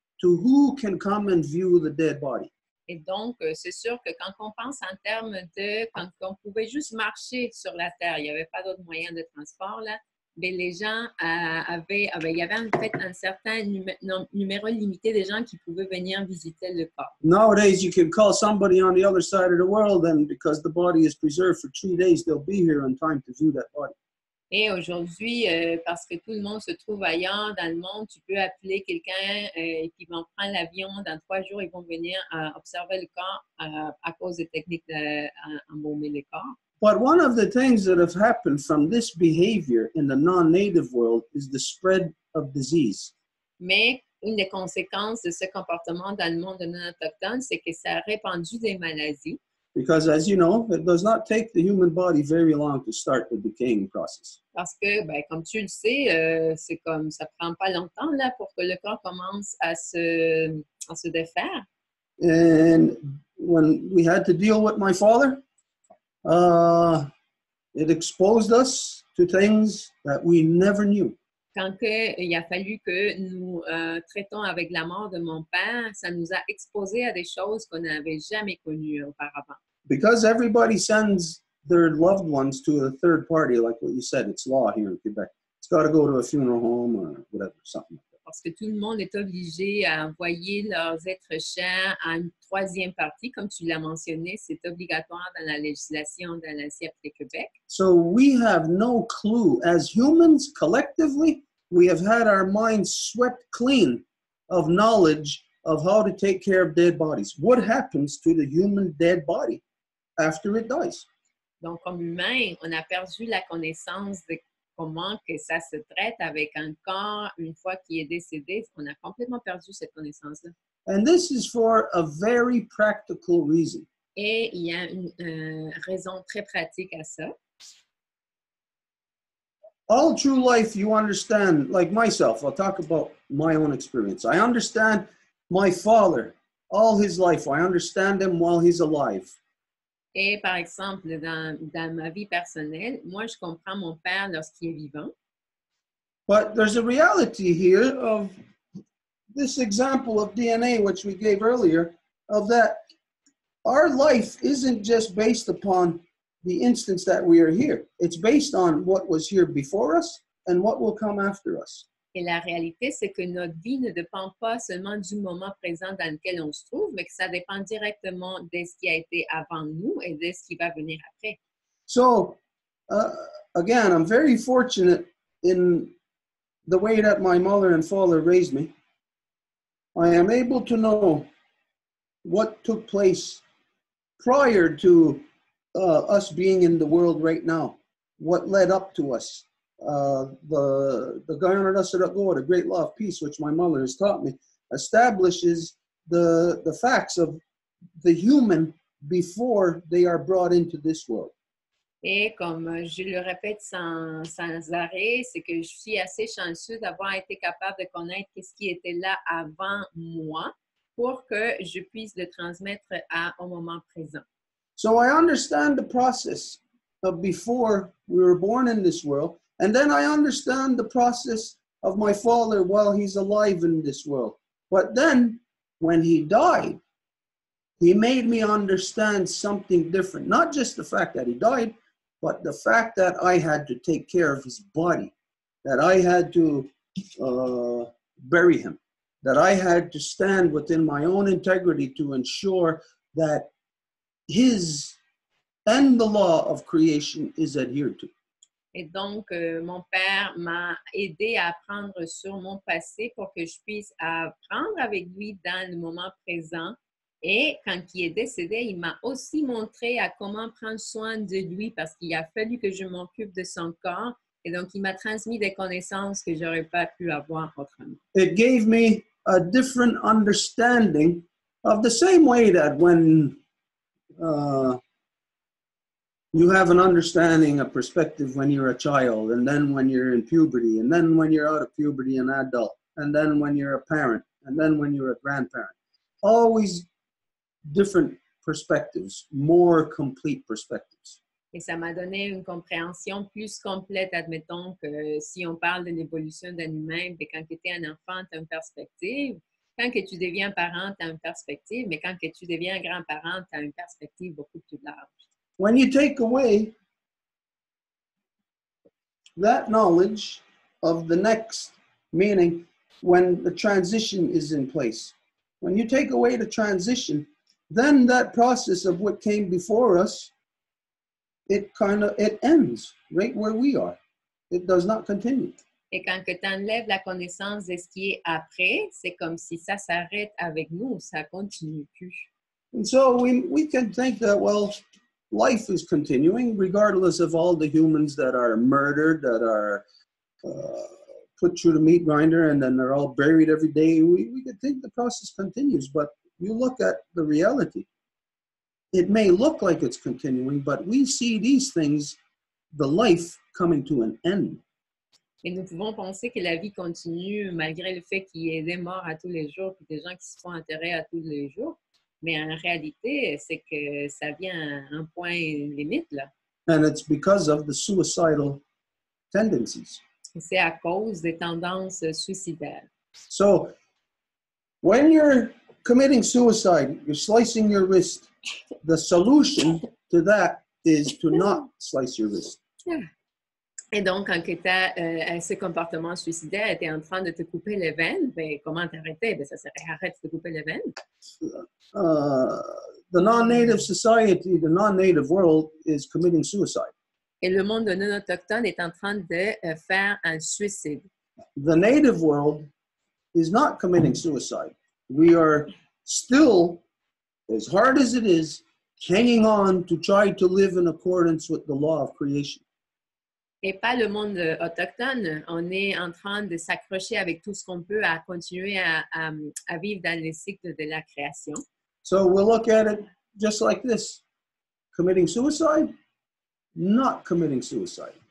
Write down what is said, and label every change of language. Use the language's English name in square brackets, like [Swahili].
[English] to who can come and view the dead body. [French] Et donc, c'est sûr que quand on pense en termes de quand on pouvait juste marcher sur la terre, il n'y avait pas d'autres moyens de transport là, mais les gens il y avait en fait un certain numéro limité de gens qui pouvaient venir visiter le corps. [English] Nowadays, you can call somebody on the other side of the world, and because the body is preserved for 3 days, they'll be here in time to view that body. [French] Et aujourd'hui, parce que tout le monde se trouve ailleurs dans le monde, tu peux appeler quelqu'un et puis ils vont prendre l'avion. Dans 3 jours, ils vont venir observer le corps à cause des techniques d'embaumer les corps. [English] But one of the things that have happened from this behavior in the non-native world is the spread of disease. [French] Mais une des conséquences de ce comportement dans le monde non autochtone, c'est que ça a répandu des maladies. [English] Because as you know, it does not take the human body very long to start the decaying process. [French] Parce que, ben, comme tu le sais, c'est comme ça prend pas longtemps là pour que le corps commence à se défaire. [English] And when we had to deal with my father, it exposed us to things that we never knew. [French] Quand il a fallu que nous traitons avec la mort de mon père, ça nous a exposés à des choses qu'on n'avait jamais connues auparavant. [English] Because everybody sends their loved ones to a third party, like what you said, it's law here in Quebec. It's got to go to a funeral home or whatever, something like that. [French] Parce que tout le monde est obligé à envoyer leurs êtres chers à une troisième partie, comme tu l'as mentionné, c'est obligatoire dans la législation de l'ANSI Québec. [English] So we have no clue. As humans, collectively, we have had our minds swept clean of knowledge of how to take care of dead bodies. What happens to the human dead body after it dies? [French] Donc, comme humain, on a perdu la connaissance de comment que ça se traite avec un corps une fois qu'il est décédé. On a complètement perdu cette connaissance-là. [English] And this is for a very practical reason. [French] Et il y a une raison très pratique à ça. [English] All through life, you understand, like myself, I'll talk about my own experience. I understand my father all his life. I understand him while he's alive. [French] Et par exemple, dans ma vie personnelle, moi, je comprends mon père lorsqu'il est vivant. [English] But there's a reality here of this example of DNA, which we gave earlier, of that our life isn't just based upon the instance that we are here. It's based on what was here before us and what will come after us. [French] Et la réalité, c'est que notre vie ne dépend pas seulement du moment présent dans lequel on se trouve, mais que ça dépend directement de ce qui a été avant nous et de ce qui va venir après. [English] So, again, I'm very fortunate in the way that my mother and father raised me. I am able to know what took place prior to us being in the world right now, what led up to us. The Guyana Go, the great law of peace, which my mother has taught me, establishes the facts of the human before they are brought into this world. [French] Et comme je le répète sans arrêt, c'est que je suis assez chanceux d'avoir été capable de connaître ce qui était là avant moi pour que je puisse le transmettre au moment présent. [English] So I understand the process of before we were born in this world, and then I understand the process of my father while he's alive in this world. But then, when he died, he made me understand something different. Not just the fact that he died, but the fact that I had to take care of his body, that I had to bury him, that I had to stand within my own integrity to ensure that his and the law of creation is adhered to. [French] Et donc, mon père m'a aidé à apprendre sur mon passé pour que je puisse apprendre avec lui dans le moment présent. Et quand il est décédé, il m'a aussi montré à comment prendre soin de lui parce qu'il a fallu que je m'occupe de son corps. Et donc, il m'a transmis des connaissances que je n'aurais pas pu avoir autrement. [English] It gave me a different understanding of the same way that when you have an understanding, a perspective when you're a child, and then when you're in puberty, and then when you're out of puberty, an adult, and then when you're a parent, and then when you're a grandparent. Always different perspectives, more complete perspectives. [French] Et ça m'a donné une compréhension plus complète. Admettons que si on parle de l'évolution d'un humain, bien, quand tu étais un enfant, tu as une perspective. Quand que tu deviens parent, tu as une perspective, mais quand que tu deviens grand-parent, tu as une perspective beaucoup plus large. [English] When you take away that knowledge of the next, meaning when the transition is in place, when you take away the transition, then that process of what came before us, it ends right where we are. It does not continue. [French] Et quand tu enlèves la connaissance de ce qui est après, c'est comme si ça s'arrête avec nous, ça continue plus. [English] And so we can think that, well, life is continuing regardless of all the humans that are murdered, that are put through the meat grinder, and then they're all buried every day. We could think the process continues, but you look at the reality. It may look like it's continuing, but we see these things, the life coming to an end. [French] Et nous pouvons penser que la vie continue malgré le fait qu'il y ait des morts à tous les jours et des gens qui se font enterrer à tous les jours. Mais en réalité, c'est que ça vient à un point limite, là. [English] And it's because of the suicidal tendencies. [French] C'est à cause des tendances suicidaires. [English] So when you're committing suicide, you're slicing your wrist. The solution to that is to not slice your wrist. [French] Et donc, quand tu as ce comportement suicidaire, tu es en train de te couper les veines, ben, comment t'arrêter? Ben, ça serait arrête de te couper les veines. [English] The non-native society, the non-native world is committing suicide. [French] Et le monde non autochtone est en train de faire un suicide. [English] The native world is not committing suicide. We are still, as hard as it is, hanging on to try to live in accordance with the law of creation. [French] Et pas le monde autochtone. On est en train de s'accrocher avec tout ce qu'on peut à continuer à vivre dans le cycle de la création. [English] So we'll look at it just like this. Committing suicide, not committing suicide.